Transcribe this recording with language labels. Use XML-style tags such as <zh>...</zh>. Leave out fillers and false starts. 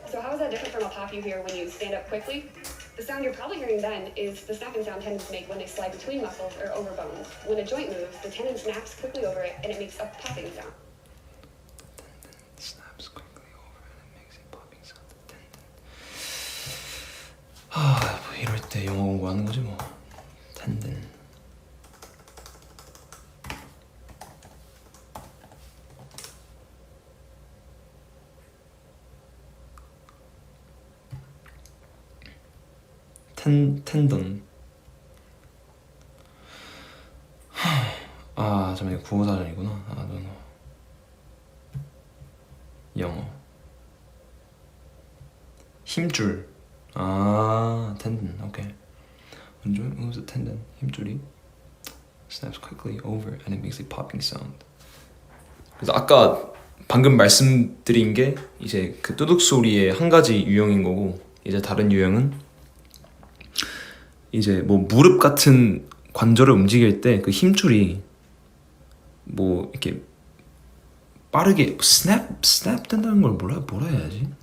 <en>So how is that different from a pop you hear when you stand up quickly? The sound you're probably hearing then is the snapping sound tendons make when they slide between muscles or over bones. When a joint moves, the tendon snaps quickly over it and it makes a popping sound. Snaps quickly over and it makes a popping sound.</en> <ko>뭐 이럴 때 영어 공부하는 거지 뭐. 텐든. 텐던. 잠깐만, 이거 국어사전이구나. 노. 영어. 힘줄. 텐던. 오케이.</ko> <en>When joint moves the tendon, 힘줄이 snaps quickly over and it makes a popping sound.</en> <ko>그래서 아까 방금 말씀드린 게 이제 그 뚜둑 소리의 한 가지 유형인 거고, 이제 다른 유형은 이제 뭐 무릎 같은 관절을 움직일 때 그 힘줄이 뭐 이렇게 빠르게 스냅 된다는 걸 뭐라 해야지?</ko>